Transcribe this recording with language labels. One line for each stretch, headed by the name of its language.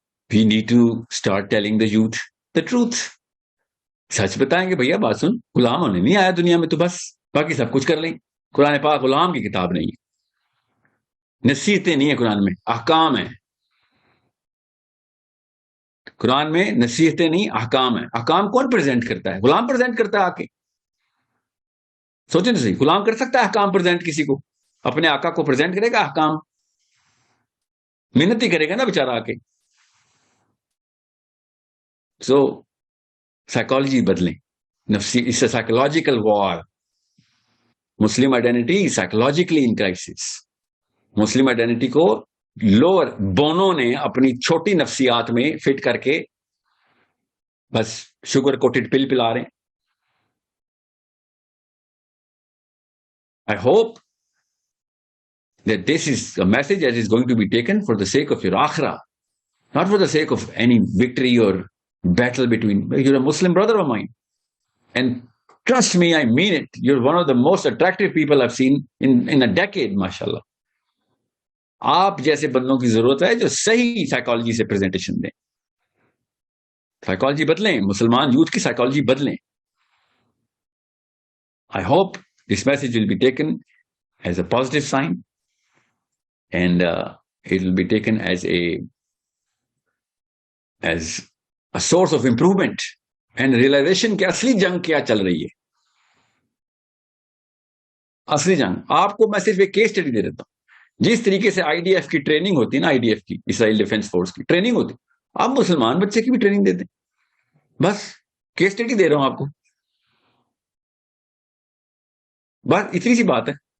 English: We need to start telling the youth the truth.
Urdu: سچ بتائیں گے بھیا بات سن، غلام ہونے نہیں آیا دنیا میں تو بس باقی سب کچھ کر لیں. قرآن پاک غلام کی کتاب نہیں ہے، نصیحتیں نہیں ہیں قرآن میں، احکام ہیں. قرآن میں نصیحتیں نہیں، احکام ہیں. احکام کون پریزنٹ کرتا ہے؟ غلام پریزنٹ کرتا ہے آ کے. سوچیں تو صحیح، غلام کر سکتا ہے احکام پریزنٹ کسی کو؟ اپنے آقا کو پریزنٹ کرے گا احکام؟ محنت ہی کرے گا نا بیچارہ آ کے. سو سائیکالوجی بدلیں، نفسی، اس سے سائیکولوجیکل وار.
English: Muslim identity psychologically in crisis.
Urdu: مسلم آئیڈینٹی کو لوور بونوں نے اپنی چھوٹی نفسیات میں فٹ کر کے بس شوگر کوٹڈ پل پلا رہے ہیں.
English: I hope that this is a message that is going to be taken for the sake of your akhirah, not for the sake of any victory or battle between. You're a Muslim brother of mine, and trust me, I mean it. You're one of the most attractive people I've seen in a decade, mashallah.
Urdu: آپ جیسے بندوں کی ضرورت ہے جو صحیح psychology سے presentation دیں. سائیکالوجی بدلیں، مسلمان یوتھ کی سائیکالوجی بدلیں.
English: I hope this message will be taken as a positive sign, and it will be taken as a source of improvement and realization
Urdu: کہ اصلی جنگ کیا چل رہی ہے. اصلی جنگ آپ کو میں صرف ایک کیس اسٹڈی دے دیتا ہوں. جس طریقے سے آئی ڈی ایف کی ٹریننگ ہوتی ہے نا، آئی ڈی ایف کی، اسرائیل ڈیفینس فورس کی ٹریننگ ہوتی، آپ مسلمان بچے کی بھی ٹریننگ دے دیں. بس کیس اسٹڈی دے رہا ہوں آپ کو، بس اتنی سی بات ہے.